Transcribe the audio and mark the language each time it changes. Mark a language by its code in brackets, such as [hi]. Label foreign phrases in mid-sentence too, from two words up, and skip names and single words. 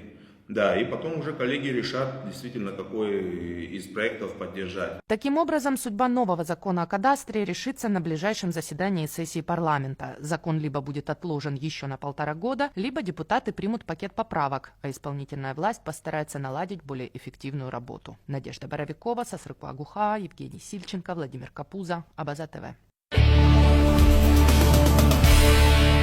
[ru] Да, и потом уже коллеги решат действительно, какой из проектов поддержать. Таким образом, судьба нового закона о кадастре решится на ближайшем заседании сессии парламента. Закон либо будет отложен еще на 1,5 года, либо депутаты примут пакет поправок, а исполнительная власть постарается наладить более эффективную работу. Надежда Боровикова, Сасрыку Агуха, Евгений Сильченко, Владимир Капуза, Абаза ТВ.